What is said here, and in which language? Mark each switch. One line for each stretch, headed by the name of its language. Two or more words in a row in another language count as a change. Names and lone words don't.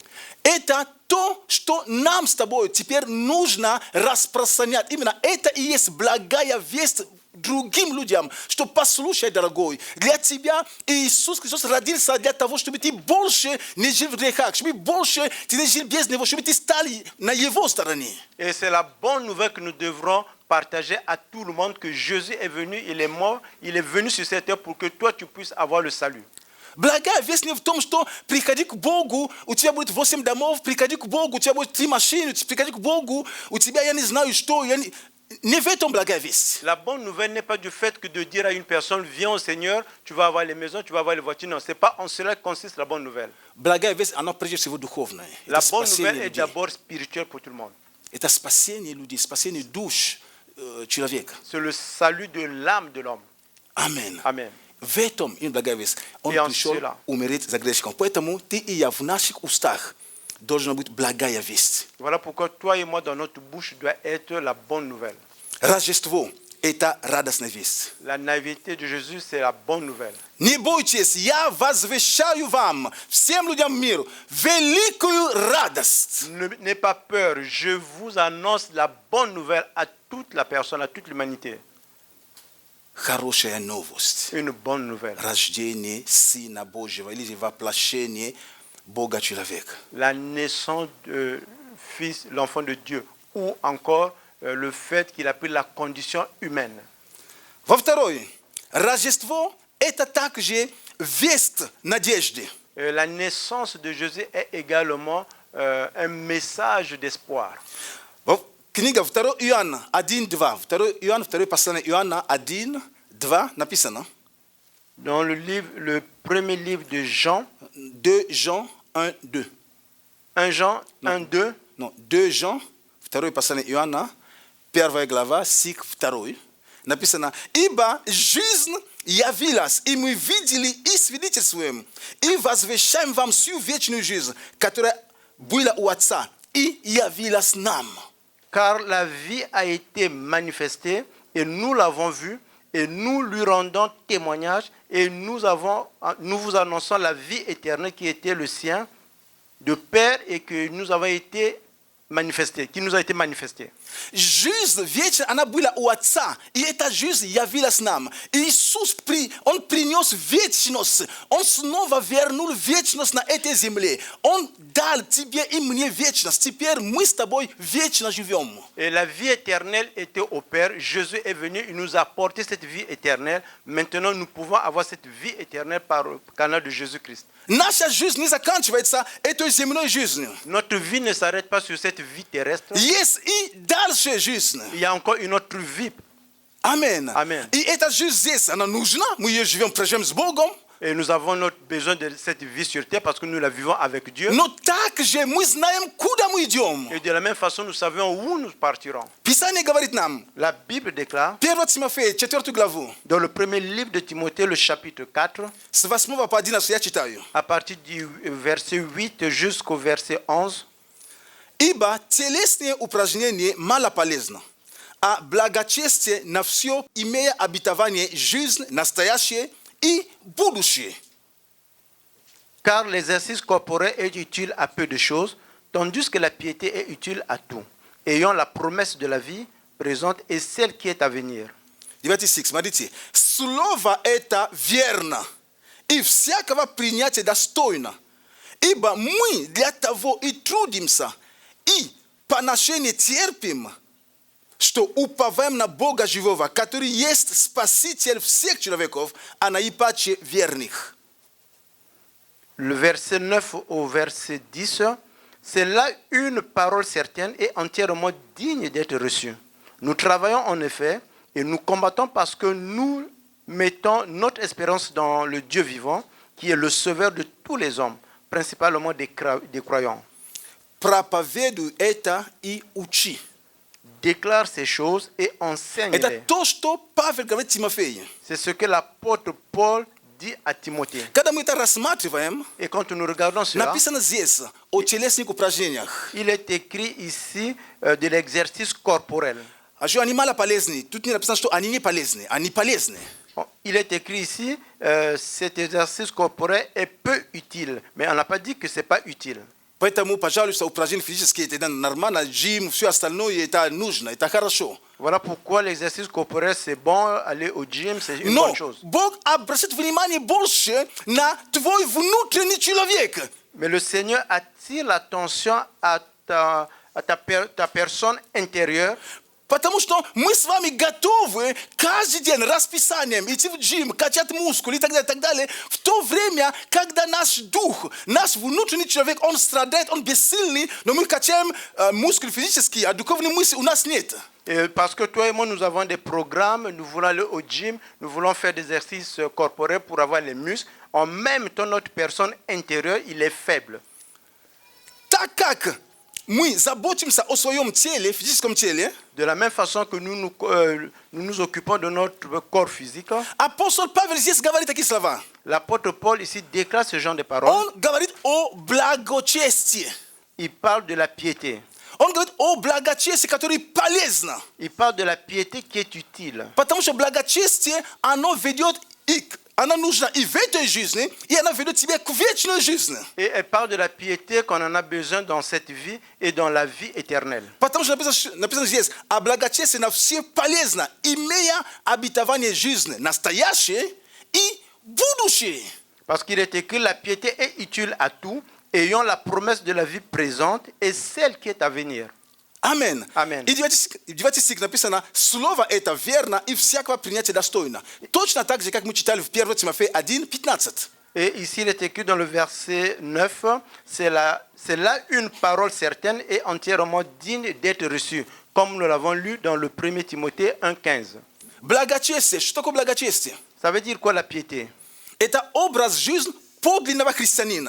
Russian: Это то, что нам с тобой теперь нужно распространять. Именно это и есть благая весть другим людям, что послушай, дорогой, для тебя Иисус Христос родился для того, чтобы ты больше не жил в грехах, чтобы больше ты не жил без Него, чтобы ты стал на Его стороне.
French: Et c'est la bonne nouvelle que nous devrons partager à tout le monde, que Jésus est venu, il est mort, il est venu sur cette terre pour que toi tu puisses avoir le salut.
Russian: Благая весть не в том, что приходи к Богу, у тебя будет 8 домов, приходи к Богу, у тебя будет 3 машины, приходи к Богу, у тебя я не знаю что, не в этом благая весть.
French: La bonne nouvelle n'est pas du fait que de dire à une personne, viens au Seigneur, tu vas avoir les maisons, tu vas avoir les voitures. Non, ce n'est pas en cela que consiste la bonne nouvelle.
Russian: Благая весть, она прежде всего духовная.
French: La bonne nouvelle est d'abord spirituelle pour tout le monde.
Russian: Это спасение людей, спасение душ человека.
French: C'est le salut de l'âme de l'homme. Amen. Amen.
Russian: В этом им благая весть. Он И он пришел сила. умереть за грешником. Поэтому ты и я в наших устах должна быть благая весть.
French: Voilà pourquoi toi et moi, dans notre bouche, doit être la bonne nouvelle.
Russian: Рождество – это радостная весть.
French: La nativité de Jésus, c'est la bonne nouvelle.
Russian: Не бойтесь, я возвещаю вам, всем людям миру, великую радость.
French: N'ayez pas peur, je vous annonce la bonne nouvelle à toute la personne, à toute l'humanité.
Russian: Хорошая новость.
French: Une bonne nouvelle.
Russian: Рождение Сына Божьего или воплощение Бога человека.
French: La naissance de fils, l'enfant de Dieu, ou encore le fait qu'il a pris la condition humaine.
Russian: Во-вторых, Рождество – это также весть надежды.
French: La naissance de Jésus est également un message d'espoir.
Russian: Книга 2 Иоанна 1:2. 2 Иоанна, 2 послание Иоанна 1:2 написано.
French: Dans le premier livre de Jean, 2 Jean 1:2. 1 Jean 1:2.
Russian: Non, 2 Jean, 2 послание Иоанна, 1 глава, стих 2. Написано: «Ибо жизнь явилась, и мы видели и свидетельствуем, и возвещаем вам всю вечную жизнь, которая была у Отца, и явилась нам».
French: Car la vie a été manifestée, et nous l'avons vue, et nous lui rendons témoignage, et nous vous annonçons la vie éternelle qui était le sien de Père, et que nous avons été manifestée, qui nous a été manifestée.
Russian: Жизнь вечная, она была у Отца, и эта жизнь явилась нам. Иисус, Он принес вечность, Он снова вернул вечность на этой земле. Он дал тебе и мне вечность. Теперь мы с тобой вечно живем.
French: Et la vie éternelle était au Père. Jésus est venu, il nous a apporté cette vie éternelle. Maintenant, nous pouvons avoir cette vie éternelle par le canal de Jésus-Christ.
Russian: Наша жизнь не заканчивается этой земной жизнью.
French: Notre vie ne s'arrête pas sur cette vie terrestre.
Russian: Есть и дальше жизнь.
French: Il y a encore une autre vie.
Russian: Амен.
French: Amen.
Russian: И эта жизнь здесь, она нужна. Мы ее живем, проживем с Богом.
French: Et nous avons notre besoin de cette vie sur terre parce que nous la vivons avec Dieu.
Russian: Но также мы знаем, куда мы идем.
French: Et de la même façon, nous savons où nous partirons.
Russian: Писание говорит нам,
French: La Bible déclare,
Russian: 1 Тимофея, 4 главу,
French: dans le premier livre de Timothée, le chapitre 4,
Russian: с 8 по 11 я читаю.
French: à partir du verset 8 jusqu'au verset 11,
Russian: Ибо телесные упражнения мало полезно, а благочестие на все, имея обетование жизнь настоящее и будущее.
French: car l'exercice corporel est utile à peu de choses, tandis que la piété est utile à tout, ayant la promesse de la vie présente et celle qui est à venir.
Russian: 26 мадити слова эта верна и всякого принятия достойно, ибо мы для того и трудимся и поношение терпим, что уповаем на Бога живого, который есть Спаситель всех человеков, а наипаче верных.
French: Le verset 9 au verset 10, c'est là une parole certaine et entièrement digne d'être reçue. Nous travaillons en effet et nous combattons parce que nous mettons notre espérance dans le Dieu vivant, qui est le sauveur de tous les hommes, principalement des croyants.
Russian: Проповедуй это и учи.
French: Déclare ces choses et enseigne-les.
Russian: Это то, что Павел говорит Тимофею.
French: C'est ce que l'apôtre Paul dit à Timothée.
Russian: Когда мы это рассматриваем,
French: Et quand nous regardons cela,
Russian: написано здесь о телесных упражнениях.
French: il est écrit ici de l'exercice corporel.
Russian: А что анималы полезны? Тут не написано, что они не полезны. Они полезны.
French: Il est écrit ici, cet exercice corporel est peu utile, mais on n'a pas dit que ce n'est pas utile.
Russian: Поэтому, пожалуйста, упражнения физические это нормально, джим, все остальное это нужно, это хорошо.
French: Voilà pourquoi l'exercice corporel c'est bon, aller au gym c'est une
Russian: Но
French: bonne chose.
Russian: Бог обращает внимание больше на твой внутренний человек.
French: Mais le Seigneur attire l'attention à ta personne intérieure.
Russian: Потому что мы с вами готовы каждый день расписанием идти в джим, качать мускулы и так далее, в то время, когда наш дух, наш внутренний человек, он страдает, он бессильный, но мы качаем мускулы физические, а духовной мысли у нас нет.
French: Parce que toi et moi, nous avons des programmes, nous voulons aller au gym, nous voulons faire des exercices corporels pour avoir les muscles. En même temps, notre personne intérieure, il est faible.
Russian: Так как мы заботимся о своем теле, физическом теле,
French: de la même façon que nous nous occupons de notre corps physique,
Russian: апостол Павел здесь говорит такие слова.
French: l'apôtre Paul ici déclare ce genre de paroles.
Russian: Он говорит о благочестии.
French: Il parle de la piété.
Russian: Он говорит о благочестии, которое полезно.
French: Il parle de la piété qui est utile.
Russian: Потому что благочестие, оно ведет она нужна и в этой жизни, и она ведет тебя к вечной жизни.
French: Et elle parle de la piété qu'on en a besoin dans cette vie et dans la vie éternelle.
Russian: Потому что написано здесь, а благочестие на все полезно, имея обетование жизни, настоящее и будущее.
French: Parce qu'il est écrit, la piété est utile à tout, ayant la promesse de la vie présente et celle qui est à venir.
Russian: Амен. Амен. И 9 стих написано, слово это верно и всякого принятия достойно. Точно так же, как мы читали в 1 Тимофея 1:15.
French: Et ici, il est écrit dans le verset 9, c'est là une parole certaine et entièrement digne d'être reçue, comme nous l'avons lu dans le 1 Timothée 1:15.
Russian: Благочестие. Что такое благочестие?
French: Ça veut dire quoi la piété?
Russian: Это образ жизни подлинного христианина.